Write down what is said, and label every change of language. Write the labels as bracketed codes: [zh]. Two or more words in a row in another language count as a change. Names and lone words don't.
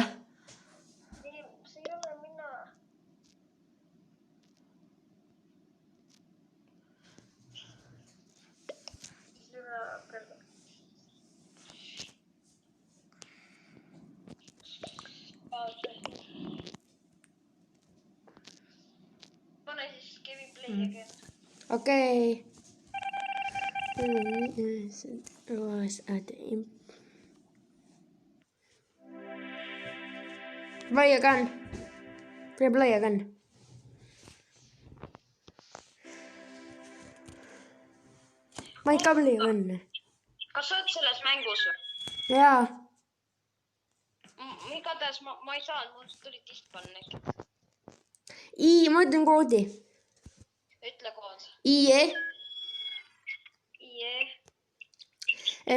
[et] See ei ole mina. Seda kõrval. Pane siis Kevin [en] play again. Okei. Play again. Play again. [et] Ma ei [en] play again. [et] Kas sa oled selles mängus või? Jaa. Igatahes ma ei saanud, mul tuli dispannegi. Ma ütlen koodi. Ütle kood. IE. IE. GF.